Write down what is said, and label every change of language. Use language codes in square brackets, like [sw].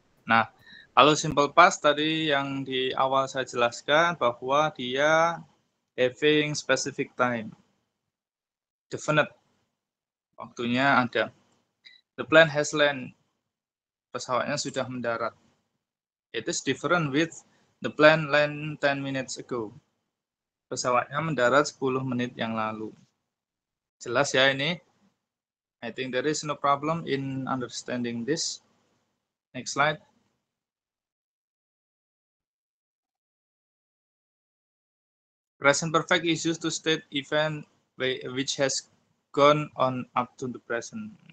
[id] Nah, kalau simple past tadi yang di awal saya jelaskan bahwa dia [en] having specific time. [id] Definite. Waktunya ada. [en] The plane has land. [id] Pesawatnya sudah mendarat. [en] It is different with the plane land 10 minutes ago. [id] Pesawatnya mendarat 10 menit yang lalu. Jelas ya ini? [en] I think there is no problem in understanding this. Next slide. Present perfect is used to state event which has gone on up to the present.